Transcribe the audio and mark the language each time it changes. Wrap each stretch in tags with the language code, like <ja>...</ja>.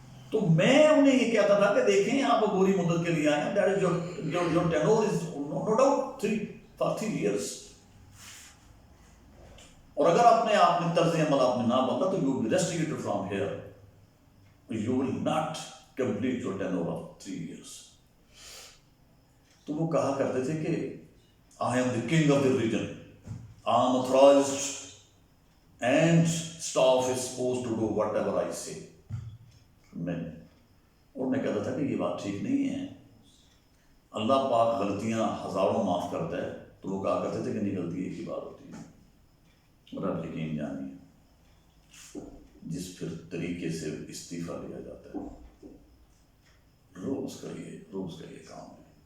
<ur>تو میں انہیں یہ کہتا تھا کہ دیکھیں آپ پوری مدت کے لیے آئے ہیں,</ur> <en>That is your tenure is no doubt 40 years.</en> <ur>اور اگر آپ نے طرز عمل آپ نے نہ بدلا تو</ur> <en>you will be restricted from here. You will not complete your tenure of 3 years.</en> <ur>تو وہ کہا کرتے تھے کہ</ur> <en>I am the king of the region. I am authorized and staff is supposed to do whatever I say.</en> <ur>اور میں کہتا تھا کہ یہ بات ٹھیک نہیں ہے. اللہ پاک غلطیاں ہزاروں معاف کرتا ہے, تو وہ کہا کرتے تھے کہ نہیں, غلطی ایک ہی بات ہوتی ہے. رب یقین جانیے جس پھر طریقے سے استعفیٰ لیا جاتا ہے, روز کا یہ کام ہے.</ur>